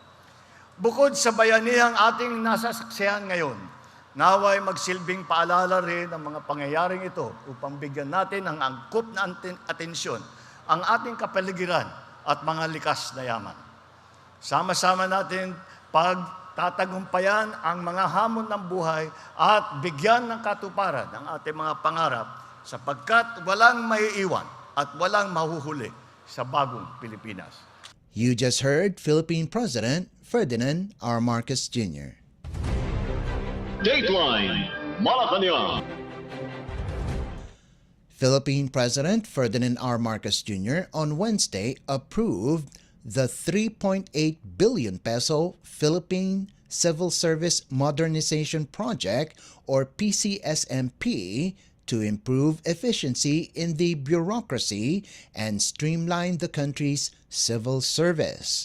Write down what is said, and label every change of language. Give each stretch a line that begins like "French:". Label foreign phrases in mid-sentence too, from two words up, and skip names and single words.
Filipino: Bukod sa bayanihang ating nasasaksihan ngayon, naway magsilbing paalala rin ang mga pangyayaring ito upang bigyan natin ng angkop na atensyon ang ating kapaligiran at mga likas na yaman. Sama-sama natin pagtatagumpayan ang mga hamon ng buhay at bigyan ng katuparan ang ating mga pangarap sapagkat walang maiiwan at walang mahuhuli sa bagong Pilipinas.
English: You just heard Philippine President Ferdinand R. Marcos Jr. Dateline Malacañang. Philippine President Ferdinand R. Marcos Jr. on Wednesday approved the 3.8 billion peso Philippine Civil Service Modernization Project, or PCSMP, to improve efficiency in the bureaucracy and streamline the country's civil service.